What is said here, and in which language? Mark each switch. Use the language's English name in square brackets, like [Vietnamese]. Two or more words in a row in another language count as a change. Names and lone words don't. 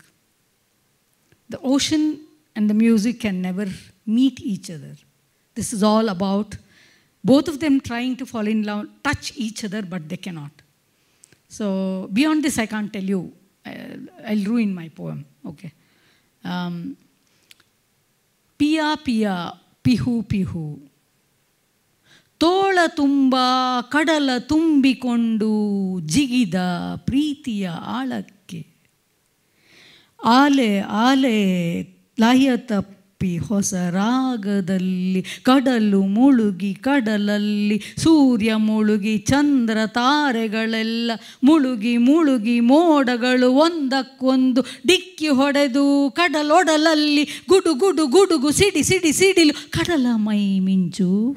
[English] The ocean and the music can never meet each other. This is all about both of them trying to fall in love, touch each other, but they cannot. So beyond this, I can't tell you. I'll ruin my poem. Okay. Pia pia, pihu pihu. [Kannada] ತೊಳ ತುಂಬ, ಕಡಲ ತುಂಬಿಕೊಂಡು, ಜಿಗಿದ, ಪ್ರೀತಿಯ ಅಲೆಕ್ಕೆ. ಅಲೆ, ಅಲೆ, ಲಯದ ಹೊಸ ರಾಗದಲ್ಲಿ ಕಡಲು ಮುಳುಗಿ ಕಡಲಲ್ಲಿ ಸೂರ್ಯ ಮುಳುಗಿ ಚಂದ್ರ ತಾರೆಗಳೆಲ್ಲ ಮುಳುಗಿ ಮುಳುಗಿ ಮೋಡಗಳು ಒಂದಕ್ಕೊಂದು ಡಿಕ್ಕಿ ಹೊಡೆದು ಕಡಲೊಡಲಲ್ಲಿ ಗುಡು ಗುಡು ಗುಡುಗು ಸಿಡಿ ಸಿಡಿ ಸಿಡಿಲು ಕಡಲ ಮೈ ಮಿಂಚು.